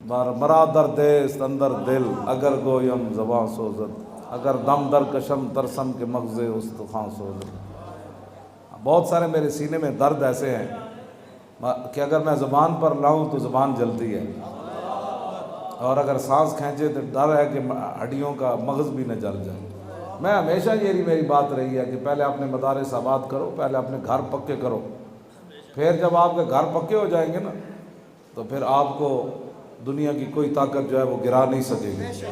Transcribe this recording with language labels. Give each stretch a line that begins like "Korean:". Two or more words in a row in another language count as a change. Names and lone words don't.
Persian: مرا در دست اندر دل اگر گویم زباں سوزد اگر دم در کشم ترسم کے مغز استخوان سوزد.
Urdu: بہت سارے میرے سینے میں درد ایسے ہیں کہ اگر میں زبان پر لاؤں تو زبان جلتی ہے، اور اگر سانس کھینچے تو ڈر ہے کہ ہڈیوں کا مغز بھی نہ جل جائے. میں ہمیشہ یہ میری بات رہی ہے کہ پہلے اپنے مدارس آباد کرو، پہلے اپنے گھر پکے کرو، پھر جب آپ کے گھر پکے ہو جائیں گے نا تو پھر آپ کو دنیا کی کوئی طاقت جو ہے وہ گرا نہیں سکے گی.